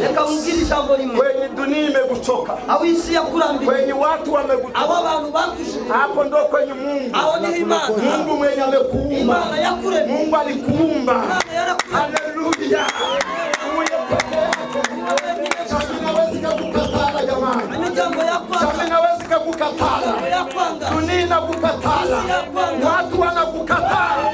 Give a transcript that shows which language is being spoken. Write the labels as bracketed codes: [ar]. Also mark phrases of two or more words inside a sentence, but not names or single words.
[rw] bamubwira ijambo rimwe. [sw] Kwenye dunia imekuchoka. [rw] Aho isi yakurambiye. [sw] Kwenye watu wamekuchoka. [rw] Abo abantu bakushimye. [sw] Hapo ndo kwenye Mungu. [rw] Aho ni Imana. [sw] Mungu mwenye amekuumba. [rw] Imana yakuremye. [sw] Mungu alikuumba. Haleluya. Kukatala jamani. Nawezi kukatala. Dunia inakukatala. Watu wanakukatala.